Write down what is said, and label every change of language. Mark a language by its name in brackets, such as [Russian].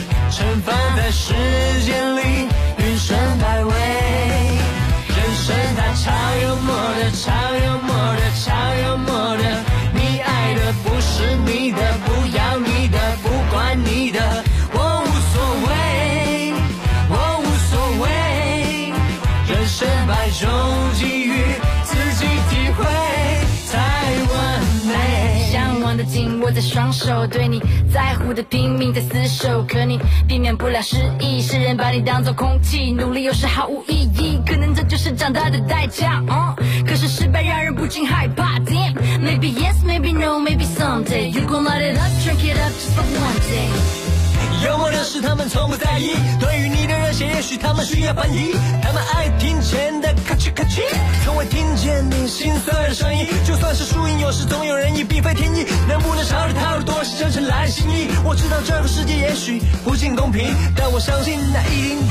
[Chinese] 惩罚在时间里云深百味，人生它超幽默的超幽默的超幽默的，你爱的不是你的，不要你的，不管你的，我无所谓，我无所谓，人生百种机遇自己体会才完美，向往的紧握着双手，对你在乎的拼命在厮守，可你避免不了失意，世人把你当作空气，努力又是毫无意义，可能这就是长大的代价、可是失败让人不禁害怕。 [English] Damn, Maybe yes, maybe no, maybe someday, You gon' light it up, drink it up, just for one day。 [Chinese] 幽默的是他们从不在意，对于你的热血也许他们需要翻译，他们爱听见的咔嚓咔嚓，从未听见你心酸的声音，就算是输赢有时总有人意，并非天意，能不能朝着套路多些真诚来心意，我知道这个世界也许不尽公平，但我相信那一定